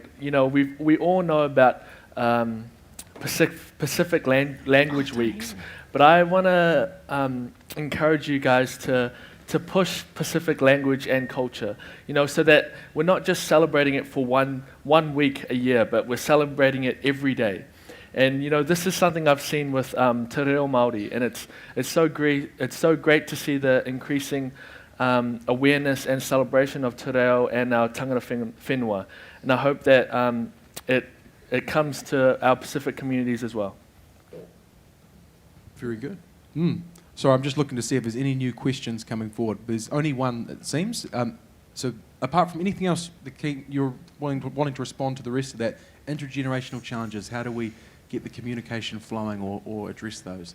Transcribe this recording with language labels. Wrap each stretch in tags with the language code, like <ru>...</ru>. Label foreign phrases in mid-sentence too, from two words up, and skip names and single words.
<en>We all know about Pacific Language Weeks, but I want to encourage you guys to push Pacific language and culture, so that we're not just celebrating it for one week a year, but we're celebrating it every day. And this is something I've seen with Te Reo Māori, and it's so great. It's so great to see the increasing awareness and celebration of Te Reo and our</en> <mi>tangata whenua.</mi> <en>And I hope that it comes to our Pacific communities as well. Very good. So I'm just looking to see if there's any new questions coming forward. There's only one, it seems. So apart from anything else, you're wanting to respond to the rest of that, intergenerational challenges, how do we get the communication flowing or address those?</en>